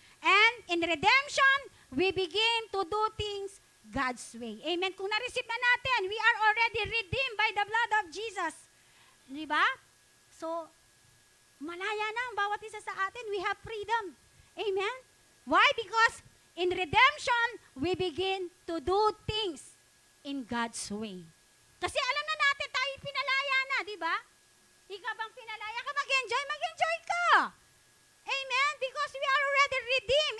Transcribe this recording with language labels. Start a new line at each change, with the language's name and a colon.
English: And in redemption, we begin to do things God's way. Amen?
Filipino: Kung na-receive na natin,
English: we are already redeemed by the blood of Jesus.
Filipino: Di ba? So, malaya na ang bawat isa sa atin.
English: We have freedom. Amen? Why? Because in redemption, we begin to do things in God's way.
Filipino: Kasi alam na natin tayo pinalaya na, di ba? Ikaw bang pinalaya ka? Mag-enjoy ka. Amen?
English: Because we are already redeemed.